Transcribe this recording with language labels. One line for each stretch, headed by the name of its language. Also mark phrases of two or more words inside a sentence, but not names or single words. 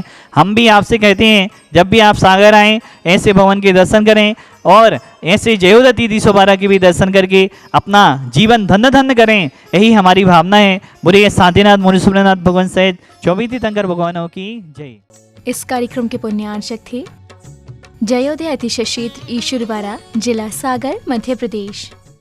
Hindi: हम भी आपसे कहते हैं जब भी आप सागर आएँ ऐसे भगवान के दर्शन करें और ऐसे जयोदय तीर्थ 112 के भी दर्शन करके अपना जीवन धन्य धन्य करें, यही हमारी भावना है। बोलिए शांतिनाथ मुनि सुब्रनाथ भगवान सहित 24 तीर्थंकर भगवानों की जय। इस कार्यक्रम के पुण्यार्चक थे जयोदय अतिशय क्षेत्र ईश्वरवारा, जिला सागर, मध्य प्रदेश।